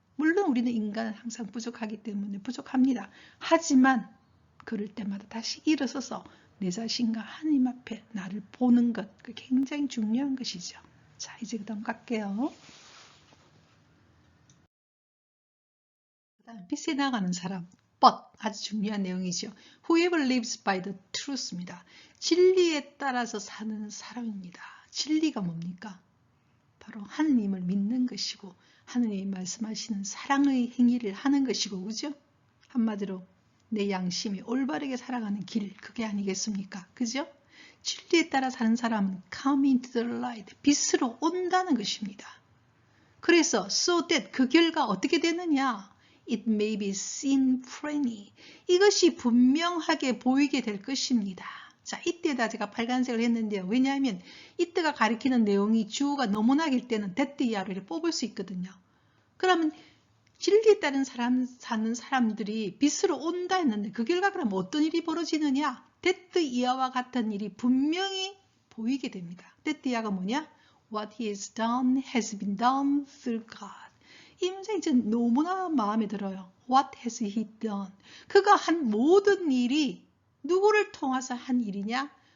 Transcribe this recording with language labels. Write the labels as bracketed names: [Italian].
[Korean] 물론 우리는 인간은 항상 부족하기 때문에 부족합니다. 하지만 그럴 때마다 다시 일어서서 내 자신과 하나님 앞에 나를 보는 것, 그게 굉장히 중요한 것이죠. 자, 이제 그 다음 갈게요. 그 다음 빛에 나가는 사람. But, 아주 중요한 내용이죠. [English] Whoever lives by the truth입니다. [Korean] 진리에 따라서 사는 사람입니다. 진리가 뭡니까? 바로 하느님을 믿는 것이고 하느님이 말씀하시는 사랑의 행위를 하는 것이고, 그죠? 한마디로 내 양심이 올바르게 살아가는 길, 그게 아니겠습니까? 그죠? 진리에 따라 사는 사람은 [English] come into the light, [Korean] 빛으로 온다는 것입니다. 그래서 [English] so that, [Korean] 그 결과 어떻게 되느냐? [English] It may be seen plainly, [Korean] 이것이 분명하게 보이게 될 것입니다. 자, 이때다 제가 빨간색을 했는데요. 왜냐하면 이때가 가리키는 내용이 주어가 너무나 길 때는 that 이하를 뽑을 수 있거든요. 그러면 진리에 따른 사는 사람들이 빛으로 온다 했는데 그 결과 그러면 어떤 일이 벌어지느냐? that 이하와 같은 일이 분명히 보이게 됩니다. that 이하가 뭐냐? [English] What he has done has been done through God. [Korean] 이 문장이 전 너무나 마음에 들어요. [English] What has he done? [Korean] 그가 한 모든 일이 누구를 통해서 한 일이냐?